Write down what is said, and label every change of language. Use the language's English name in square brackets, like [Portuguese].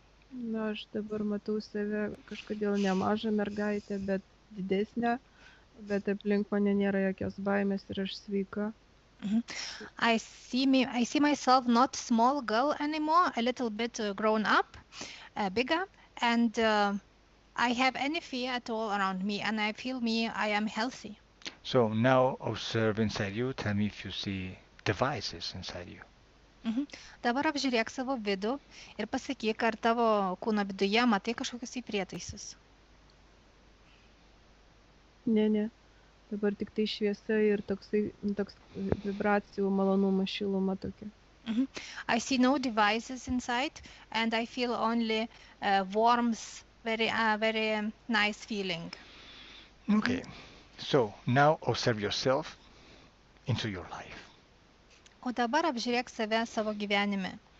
[Lithuanian] Na, aš dabar matau save kažkodėl nemažą mergaitę, bet didesnę, bet aplink mane nėra jokios baimės ir aš sveika. [English] I see myself not small girl anymore, a little bit grown up, bigger, and I have any fear at all around me, and I feel I am healthy. So now observe inside you. Tell me if you see devices inside you. [Lithuanian] Dabar apžiūrėk savo vidų ir pasakyk, ar tavo kūno viduje matai kažkokius prietaisus. Ne. Dabar tik tai šviesa ir toks vibracijų, malonumas, šiluma tokia. [English] I see no devices inside and I feel only warmth, very nice feeling. Okay. So now observe yourself into your life. [Lithuanian] O dabar apžiūrėk save savo gyvenime.